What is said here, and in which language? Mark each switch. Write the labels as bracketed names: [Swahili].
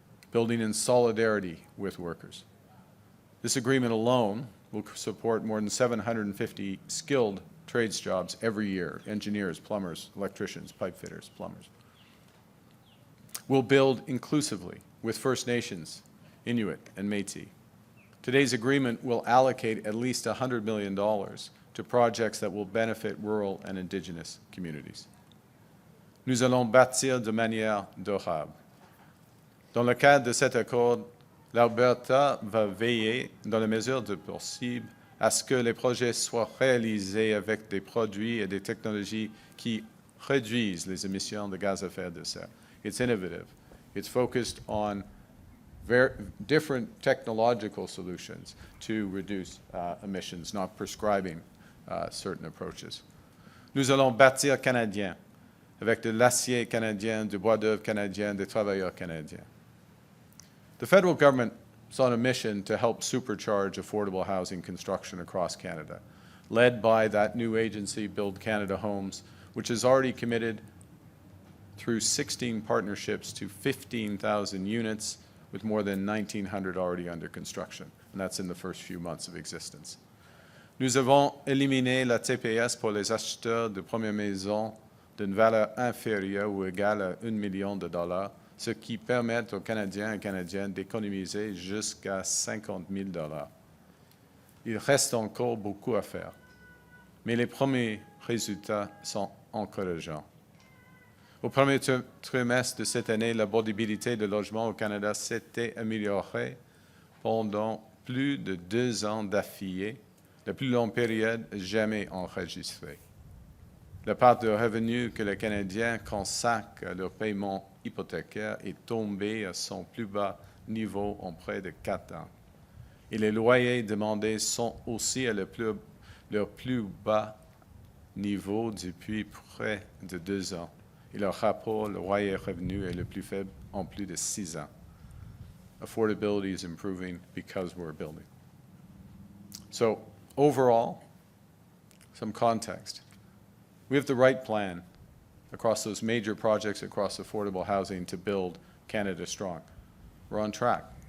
[English] Building in solidarity with workers. This agreement alone will support more than 750 skilled trades jobs every year: engineers, plumbers, electricians, pipe fitters, plumbers. We'll build inclusively with First Nations, Inuit, and Métis. Today's agreement will allocate at least $100 million to projects that will benefit rural and Indigenous communities. [French] Nous allons bâtir de manière durable. Dans le cadre de cet accord, l'Alberta va veiller, dans la mesure du possible, à ce que les projets soient réalisés avec des produits et des technologies qui réduisent les émissions de gaz à effet de serre. [English] It's innovative. It's focused on very different technological solutions to reduce emissions, not prescribing certain approaches. [French] Nous allons bâtir canadien, avec de l'acier canadien, du bois d'œuvre canadien, des travailleurs canadiens. [English] The federal government is on a mission to help supercharge affordable housing construction across Canada, led by that new agency, Build Canada Homes, which has already committed through 16 partnerships to 15,000 units, with more than 1,900 already under construction, and that's in the first few months of existence. [French] Nous avons éliminé la TPS pour les acheteurs de première maison d'une valeur inférieure ou égale à $1 million, ce qui permet aux Canadiens et Canadiennes d'économiser jusqu'à $50 000. Il reste encore beaucoup à faire, mais les premiers résultats sont encourageants. Au premier trimestre de cette année, l'abordabilité de logement au Canada s'était améliorée pendant plus de 2 ans d'affilée, la plus longue période jamais enregistrée. La part de revenus que les Canadiens consacrent à leur paiement hypothécaire est tombée à son plus bas niveau en près de 4 ans. Et les loyers demandés sont aussi à leur plus bas niveau depuis près de 2 ans. Et leur rapport, le loyer-revenu, est le plus faible en plus de 6 ans. [English] Affordability is improving because we're building. So overall, some context. We have the right plan across those major projects across affordable housing to build Canada strong. We're on track.